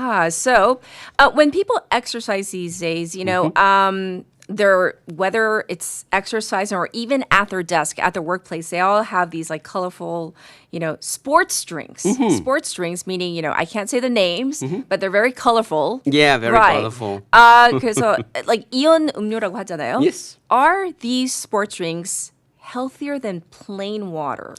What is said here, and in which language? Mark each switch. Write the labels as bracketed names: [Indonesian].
[English] So when people exercise these days, you know, they're, whether it's exercising or even at their desk, at their workplace, they all have these like colorful, you know, sports drinks. Sports drinks, meaning, you know, I can't say the names, but they're very colorful. Yeah, very Right. colorful. [Korean] 그래서 [English] like [Korean] 이온 음료라고 하잖아요. [English] Yes. Are these sports drinks healthier than plain water?